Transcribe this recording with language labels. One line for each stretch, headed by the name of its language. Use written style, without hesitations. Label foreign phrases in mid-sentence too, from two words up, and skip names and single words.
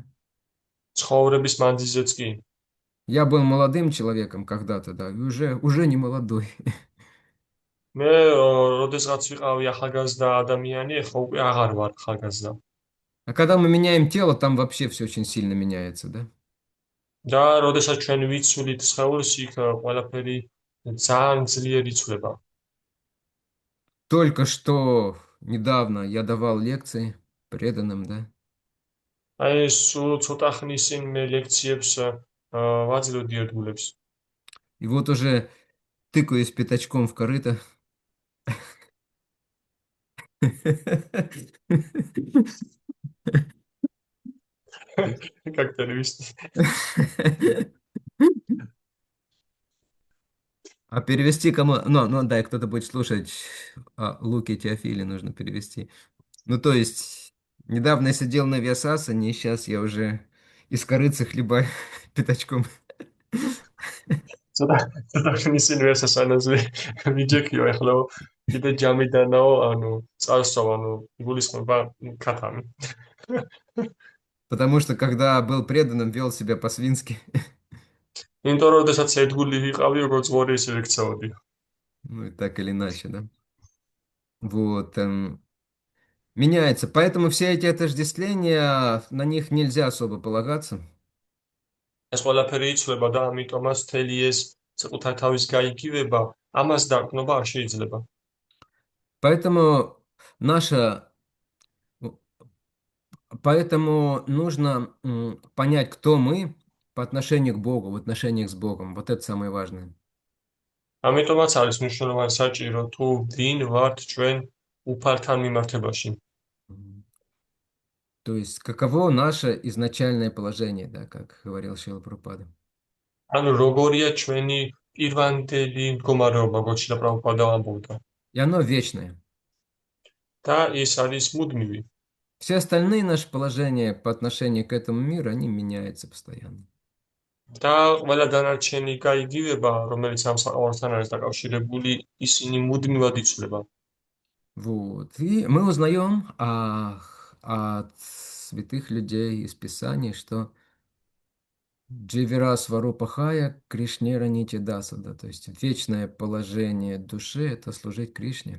Georgian: ცხოვრების მანძილზეც კი.
Russian: Я был молодым человеком когда-то, да, и уже не молодой.
Georgian: მე როდესაც ვიყავი ახალგაზრდა ადამიანი, ხო უკვე აღარ ვარ ახალგაზრდა.
Russian: А когда мы меняем тело, там вообще все очень сильно меняется, да.
Georgian: და როდესაც ჩვენ ვიცვლით სხეულს, იქ ყველაფერი ძალიან ძლიერ იცვლება.
Russian: Только что недавно я давал лекции преданным, да.
Georgian: აი სულ ცოტა ხნის წინ მე ლექციებს ვაძლევდი ერთგულებს.
Russian: И вот уже тыкаюсь пятачком в корыто. Как перевести? А перевести кому? Ну, да, кто-то будет слушать. Луки Теофили нужно перевести. Ну, то есть, недавно я сидел на Виасасане, и сейчас я уже из корыца хлебаю пятачком.
Georgian: ცოტა ხნის წინ ვერსასანაზე ვიჯექიო, ეხლა კიდე ჯამიდანაო, ანუ წარსვავ, ანუ იგულისხმება ქათამი.
Russian: Потому что, когда был преданным, вел себя по-свински.
Georgian: იმიტომ რომ შესაძ ერთგული ვიყავი, როგორც ვარი ისე ვიქცეოდი.
Russian: Ну, и так или иначе, да. Вот. Меняется. Поэтому все эти отождествления, на них нельзя особо полагаться.
Georgian: ეს ყველაფერი იცვლება და ამიტომაც მთელი ეს საკუთარ თავის გაიგივება, ამას დაკნობა არ შეიძლება.
Russian: Поэтому Поэтому нужно понять, кто мы по отношению к Богу, в отношениях с Богом. Вот это самое важное.
Georgian: ამიტომაც არის მნიშვნელოვანი საჭირო თუ ვინ ვართ ჩვენ უფალთან მიმართებაში.
Russian: То есть, каково наше изначальное положение, да, как говорил Шрила Прабхупада.
Georgian: ანუ როგორია ჩვენი პირვანდელი მდგომარეობა, როგორც შრილა პრაბჰუპადა ამბობდა.
Russian: И оно вечное.
Georgian: და ეს არის მუდმივი.
Russian: Все остальные наши положения по отношению к этому миру, они меняются постоянно.
Georgian: და ყველა დანარჩენი გაიგივება, რომელიც ამ საყოველთან არის დაკავშირებული, ისინი მუდმივად იცვლება.
Russian: Вот. И мы узнаем от святых людей из Писаний, что
Bangla: জীবের স্বরূপ হয় কৃষ্ণের নিত্য দাস,
Russian: то есть вечное положение души – это служить Кришне.